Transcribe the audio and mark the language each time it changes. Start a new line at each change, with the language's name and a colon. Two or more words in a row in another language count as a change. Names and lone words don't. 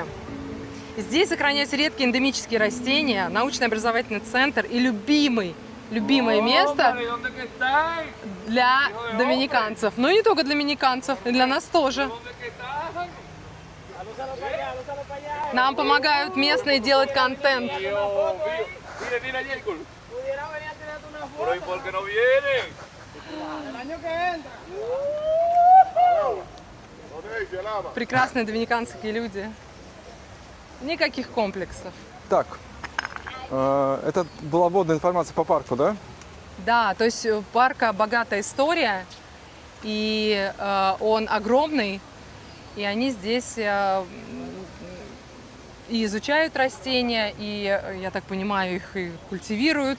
Russian: Здесь сохраняются редкие эндемические растения, научно-образовательный центр и любимое место для доминиканцев. Но не только для доминиканцев, и для нас тоже. Нам помогают местные делать контент.
Spanish: Pero ¿y por qué no vienen?
Russian: Прекрасные доминиканские люди. Никаких комплексов. Так, это была вводная информация по парку, да? Да, то есть у парка богатая история, и он огромный, и они здесь и изучают растения, и, я так понимаю, их и культивируют.